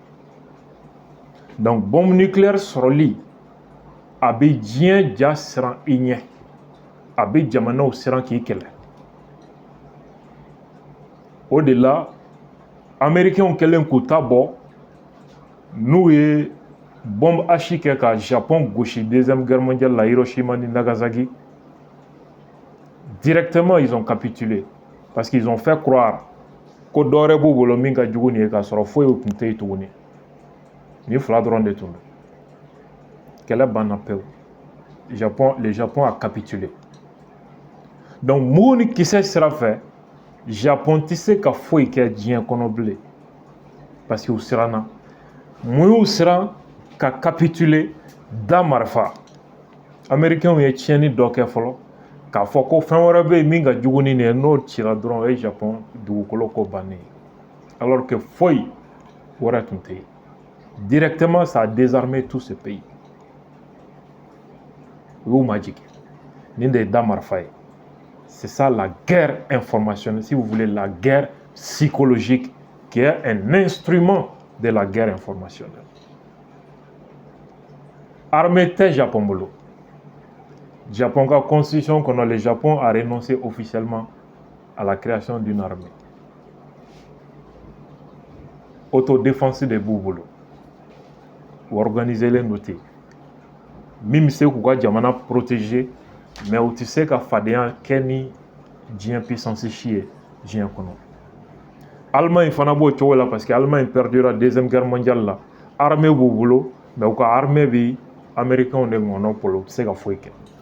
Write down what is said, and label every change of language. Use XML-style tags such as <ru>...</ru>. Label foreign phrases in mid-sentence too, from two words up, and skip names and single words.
<fr>donc bombe nucléaire</fr> <bm>sɔrɔli a bɛ diɲɛ ja siran i ɲɛ a bɛ jamanaw siran k'i kɛlɛ o de la américains kɛlen k'u ta bɔ n'u ye</bm> <fr>bombe H</fr> <bm>kɛ ka Japon gosi</bm> <fr>deuxième guerre mondiale</fr> <bm>la Hiroshima ni Nagasaki</bm> <fr>directement ils ont capitulé parce qu'ils ont fait croire</fr> <bm>ko dɔ wɛrɛ b'u bolo min ka jugu nin ye k'a sɔrɔ foyi o tun tɛ yen tuguni ni fila dɔrɔn de tun don kɛlɛ banna pewu le</bm> <fr>Japon a capitulé</fr> <bm>donc mugu ni kisɛ sira fɛ Japon tɛ se ka foyi kɛ diɲɛ kɔnɔ bilen</bm> <fr>parce que</fr> <bm>u siranna mun y'u siran ka capituler da marifa américains ye tiɲɛni dɔ kɛ fɔlɔ k'a fɔ ko fɛn wɛrɛ bɛ yen min ka jugu ni nin ye n'o cira dɔrɔn o ye Japon dugukolo ko bannen ye</bm> <fr>alors que</fr> <bm>foyi wɛrɛ tun tɛ yen</bm> <fr>directement ça a désarmé tout ce pays</fr> <bm>u y'u majigin nin de ye da marifa ye</bm> <fr>c'est ça la guerre informationnelle si vous voulez la guerre psychologique qui est un instrument de la guerre informationnelle</fr> <bm>armée tɛ Japon bolo Japon ka constitution kɔnɔ</bm> <fr>le Japon a renoncé officiellement à la création d'une armée</fr> <bm>autodéfense de b'u bolo u organiselen don ten min bɛ se k'u ka jamana protéger mais u tɛ se ka fadenya kɛ ni diɲɛ puissance si ye diɲɛ kɔnɔ Allemagne fana b'o cogo la</bm> <fr>parce que Allemagne perdura deuxième guerre mondiale</fr> <bm>la armée b'u bolo mais u ka armée bɛ américains de ŋɔnɔ bolo u tɛ se ka foyi kɛ</bm>